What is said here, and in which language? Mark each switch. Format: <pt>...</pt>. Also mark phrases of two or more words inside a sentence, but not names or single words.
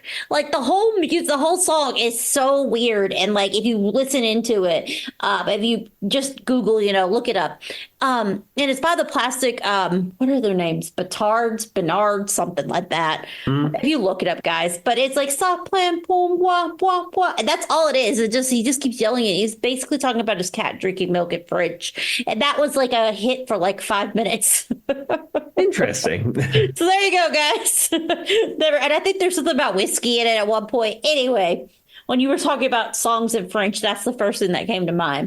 <en>Like the whole song is so weird. And like if you listen into it, if you just Google, look it up. And it's by the Plastic, what are their names? Bernard, something like that. If you look it up, guys. But it's like</en> <fr>ça plan pom</fr> <en>wah wah wah. And that's all it is. He just keeps yelling it. He's basically talking about his cat drinking milk at fridge. And that was like a hit for like 5 minutes. Interesting. So there you go, guys. And I think there's something about whiskey in it at one point. Anyway, when you were talking about songs in French, that's the first thing that came to mind.</en>